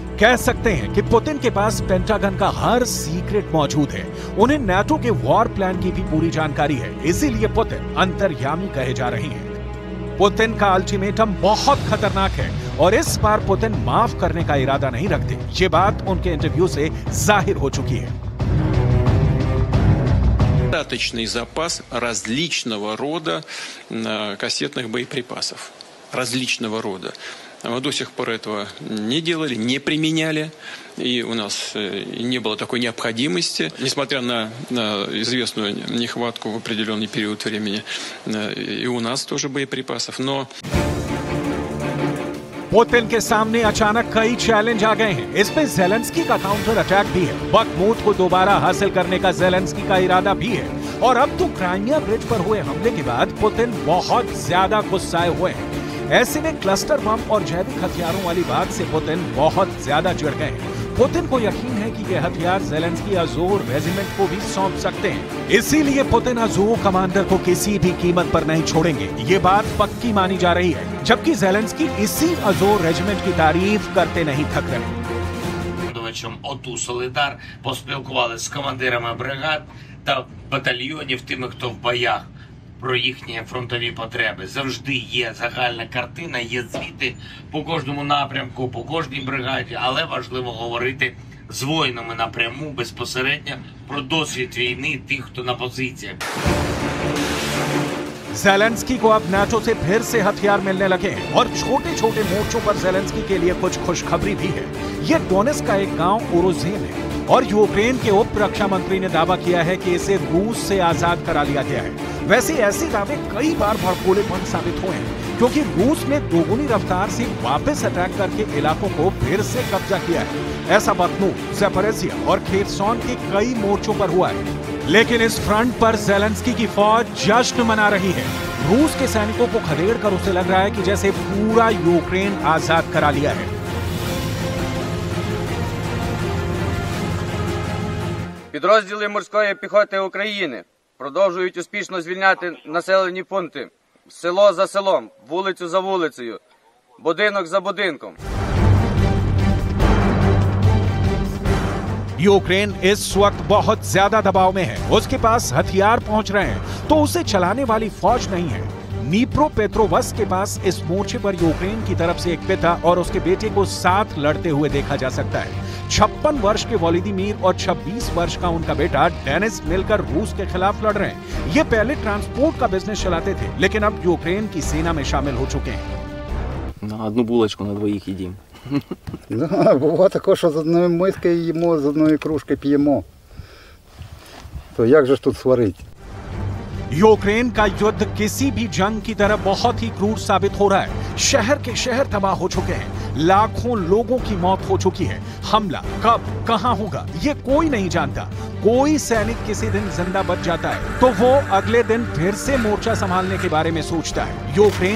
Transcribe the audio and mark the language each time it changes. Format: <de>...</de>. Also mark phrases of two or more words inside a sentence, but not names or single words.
<hi>कह सकते हैं कि पुतिन के पास पेंटागन का हर सीक्रेट मौजूद है। उन्हें नाटो के</hi> <en>war plan</en> <hi>की भी पूरी जानकारी है, इसीलिए पुतिन अंतर्यामी कहे जा रहे हैं। पुतिन का अल्टीमेटम बहुत खतरनाक है और इस बार पुतिन माफ करने का इरादा नहीं रखते। ये बात उनके इंटरव्यू से जाहिर हो चुकी है।</hi> <ru>Достаточный запас различного рода кассетных боеприпасов. Различного рода. Мы до сих пор этого не делали, не применяли, и у нас не было такой необходимости, несмотря на известную нехватку в определенный период времени, и у нас тоже боеприпасов, но...</ru> <hi>पुतिन के सामने अचानक कई चैलेंज आ गए हैं। इसमें ज़ेलेंस्की का</hi> <en>counter attack</en> <hi>भी है, बखमूत को दोबारा हासिल करने का ज़ेलेंस्की का इरादा भी है और अब तो क्राइमिया ब्रिज पर हुए हमले के बाद पुतिन बहुत ज्यादा गुस्साए हुए हैं। ऐसे में</hi> <en>cluster bomb</en> <hi>और जैविक हथियारों वाली बात से पुतिन बहुत ज्यादा चिढ़ गए हैं। पुतिन को यकीन है कि ये हथियार ज़ेलेंस्की अज़ोर रेजिमेंट को भी सौंप सकते हैं, इसीलिए पुतिन अज़ोर कमांडर को किसी भी कीमत पर नहीं छोड़ेंगे। ये बात पक्की मानी जा रही है, जबकि ज़ेलेंस्की इसी अज़ोर रेजिमेंट की तारीफ करते नहीं थक रहे।</hi> <uk>селищем ОТУ Солидар, поспілкувалися з командирами бригад та батальйонів, тими, хто в боях, про їхні фронтові потреби. Завжди є загальна картина, є звіти по кожному напрямку, по кожній бригаді, але важливо говорити з воїнами напряму, безпосередньо про досвід війни тих, хто на позиціях.</uk> <hi>ज़ेलेंस्की को अब नाटो से फिर से हथियार मिलने लगे हैं और छोटे छोटे मोर्चों पर ज़ेलेंस्की के लिए कुछ खुशखबरी भी है। ये डोनेट्स्क का एक गांव ओरोजेन है और यूक्रेन के उप रक्षा मंत्री ने दावा किया है कि इसे रूस से आजाद करा लिया गया है। वैसे ऐसे दावे कई बार भड़कोलेपन साबित हुए हैं क्योंकि रूस ने दोगुनी रफ्तार से वापस अटैक करके इलाकों को फिर से कब्जा किया है। ऐसा बखनूर, ज़ेपोरिज़िया और खेरसोन के कई मोर्चों पर हुआ है। लेकिन इस फ्रंट पर ज़ेलेंस्की की फौज जश्न मना रही है। रूस के सैनिकों को खदेड़कर उसे लग रहा है कि जैसे पूरा यूक्रेन आजाद करा लिया है।</hi> <uk>Підрозділи морської піхоти України продовжують успішно звільняти населені пункти село за селом, вулицю за вулицею, будинок за будинком.</uk> <hi>यूक्रेन इस वक्त बहुत ज्यादा दबाव में है। उसके पास हथियार पहुंच रहे हैं तो उसे चलाने वाली फौज नहीं है। नीप्रोपेट्रोवस्क के पास इस मोर्चे पर यूक्रेन की तरफ से एक पिता और उसके बेटे को साथ लड़ते हुए देखा जा सकता है। 56 वर्ष के वोलोदिमीर और 26 वर्ष का उनका बेटा डेनिस मिलकर रूस के खिलाफ लड़ रहे हैं। ये पहले ट्रांसपोर्ट का बिजनेस चलाते थे लेकिन अब यूक्रेन की सेना में शामिल हो चुके हैं।</hi> <uk>На одну булочку на двоїх їдім. Да, буває таке, що з одної миски їмо, з одної кружки п'ємо. То як же ж тут сварити?</uk> <hi>यूक्रेन का युद्ध किसी भी जंग की तरह बहुत ही क्रूर साबित हो रहा है। शहर के शहर तबाह हो चुके हैं, लाखों लोगों की मौत हो चुकी है। हमला कब कहां होगा ये कोई नहीं जानता। कोई सैनिक किसी दिन जिंदा बच जाता है तो वो अगले दिन फिर से मोर्चा संभालने के बारे में सोचता है।</hi>